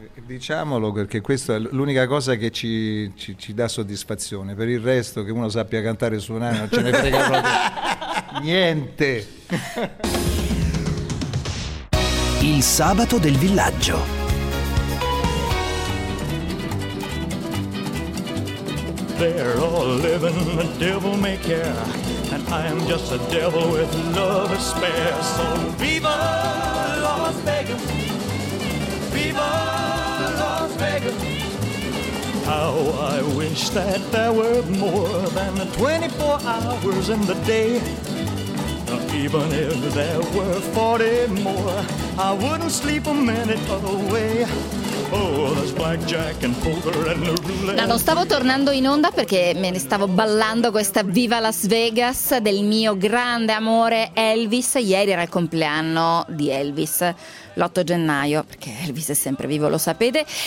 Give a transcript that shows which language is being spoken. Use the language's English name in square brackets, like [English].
[Italian] Diciamolo, perché questa è l'unica cosa che ci dà soddisfazione. Per il resto, che uno sappia cantare e suonare, non ce ne frega proprio niente. Il sabato del villaggio. [English] They're all living a devil may care, and I am just a devil with love to spare. So viva Las Vegas, viva Las Vegas. How I wish that there were more than 24 hours in the day. Even if there were 40 more, I wouldn't sleep a minute away. [Italian] No, non stavo tornando in onda perché me ne stavo ballando questa Viva Las Vegas del mio grande amore Elvis. Ieri era il compleanno di Elvis, l'8 gennaio, perché Elvis è sempre vivo, lo sapete.